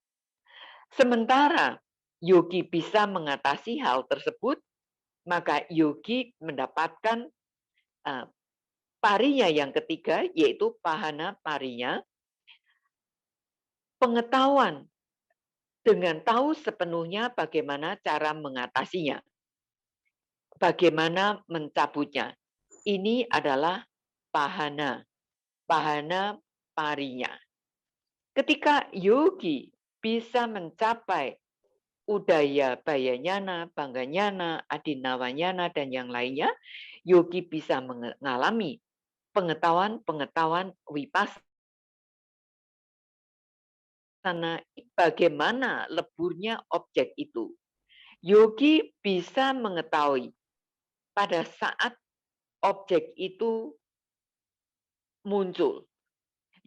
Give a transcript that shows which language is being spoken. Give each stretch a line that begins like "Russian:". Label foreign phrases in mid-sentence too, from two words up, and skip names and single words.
Indonesian: Sementara yogi bisa mengatasi hal tersebut, maka yogi mendapatkan parinya yang ketiga, yaitu
Pali: pahana parinya,
Indonesian: pengetahuan dengan tahu sepenuhnya bagaimana cara mengatasinya, bagaimana mencabutnya. Ini adalah
Pali: pahana parinya.
Indonesian: Ketika yogi bisa mencapai
Pali: udaya bayanyana, bangganyana, adinawanyana,
Indonesian: dan yang lainnya, yogi bisa mengalami pengetahuan vipassana bagaimana leburnya objek itu. Yogi bisa mengetahui pada saat objek itu muncul.